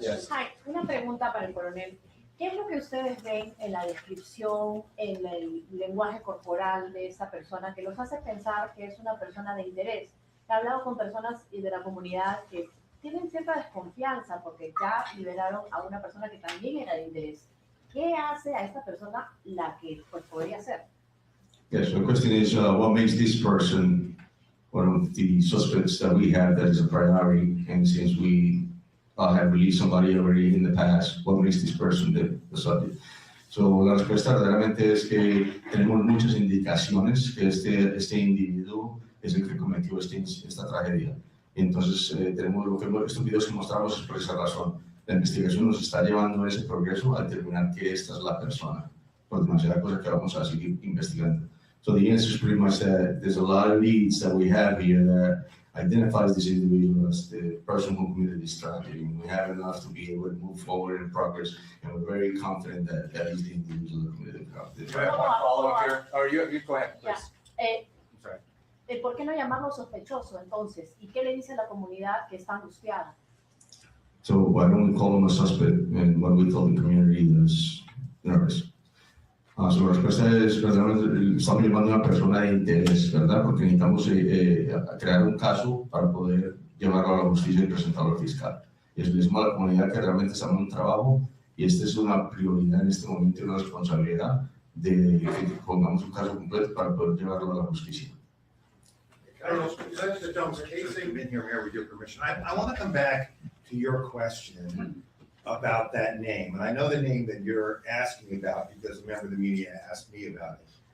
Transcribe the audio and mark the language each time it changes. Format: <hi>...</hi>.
<es>Hi, una pregunta para el coronel. ¿Qué es lo que ustedes ven en la descripción, en el lenguaje corporal de esa persona que los hace pensar que es una persona de interés? He hablado con personas de la comunidad que tienen cierta desconfianza porque ya liberaron a una persona que también era de interés. ¿Qué hace a esta persona la que pues podría ser?</es> <en>Yes, so the question is, what makes this person one of the suspects that we have that is a priority? And since we have released somebody already in the past, what makes this person the subject?</en> <es>So la respuesta verdaderamente es que tenemos muchas indicaciones que este individuo es el que cometió esta tragedia. Entonces, estos videos que mostramos es por esa razón. La investigación nos está llevando a ese progreso a determinar que esta es la persona, por demasiadas cosas que vamos a seguir investigando.</es> <en>So the answer is pretty much that there's a lot of leads that we have here that identifies this individual as the person who committed this tragedy. And we have enough to be able to move forward in progress, and we're very confident that that is the individual who committed the Do I have one follow-up here? Or you go ahead, please. I'm sorry.</en> <es>¿Por qué no llamarlo sospechoso entonces? ¿Y qué le dice la comunidad que está angustiada?</es> <en>So why don't we call him a suspect, and what we tell the community is nervous.</en> <es>So la respuesta es, verdaderamente, estamos llamando a una persona de interés, ¿verdad? Porque necesitamos crear un caso para poder llevarlo a la justicia y presentarlo al fiscal. Y eso le decimos a la comunidad que realmente estamos en un trabajo, y esta es una prioridad en este momento y una responsabilidad de que pongamos un caso completo para poder llevarlo a la justicia.</es> <en>Mr. Jones, Casey, been here, Mayor, with your permission. I want to come back to your question about that name. And I know the name that you're asking about because a member of the media asked me about it.</en>